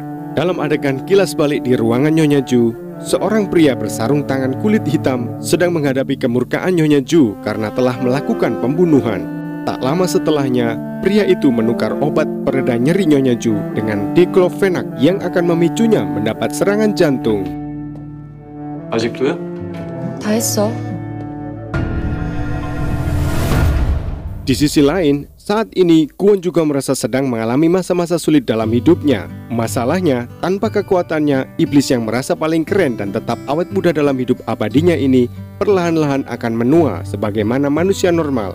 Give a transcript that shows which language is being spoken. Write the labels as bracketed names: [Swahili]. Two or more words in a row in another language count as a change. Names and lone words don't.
[Indonesian] Dalam adegan kilas balik di ruangan Nyonya Ju, seorang pria bersarung tangan kulit hitam sedang menghadapi kemurkaan Nyonya Ju karena telah melakukan pembunuhan. Tak lama setelahnya, pria itu menukar obat pereda nyeri Nyonya Ju dengan diklofenak yang akan memicunya mendapat serangan jantung. [Korean] 아직도요? 다 했어. [Indonesian] Di sisi lain, saat ini Kwon juga merasa sedang mengalami masa-masa sulit dalam hidupnya. Masalahnya, tanpa kekuatannya, iblis yang merasa paling keren dan tetap awet muda dalam hidup abadinya ini perlahan-lahan akan menua sebagaimana manusia normal.